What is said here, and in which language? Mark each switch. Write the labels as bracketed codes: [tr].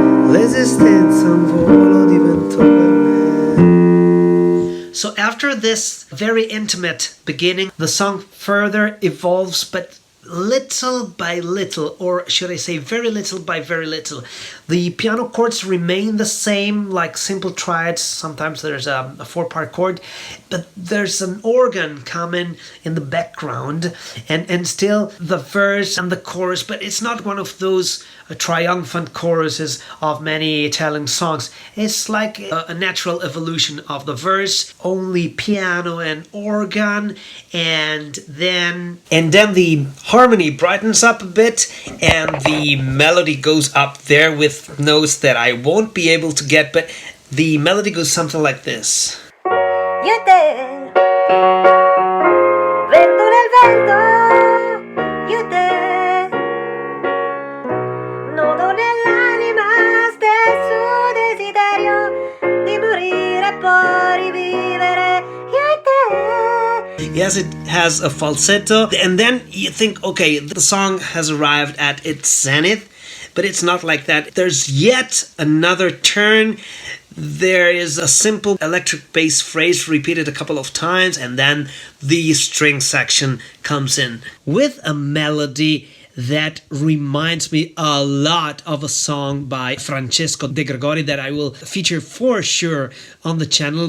[it] L'esistenza un volo diventò per me. [en] So after this very intimate beginning, the song further evolves, but little by little, or should I say very little by very little. The piano chords remain the same, like simple triads. Sometimes there's a four-part chord, but there's an organ coming in the background, and still the verse and the chorus, but it's not one of those triumphant choruses of many Italian songs. It's like a natural evolution of the verse, only piano and organ, and then the harmony brightens up a bit and the melody goes up there with notes that I won't be able to get, but the melody goes something like this. [it] Io e te, vento nel vento, io e te, nodo nell'anima, stesso desiderio di morire e poi rivivere, io e te. [en] Yes, it has a falsetto, and then you think, okay, the song has arrived at its zenith, but it's not like that. There's yet another turn. There is a simple electric bass phrase repeated a couple of times, and then the string section comes in with a melody that reminds me a lot of a song by Francesco DeGregory that I will feature for sure on the channel.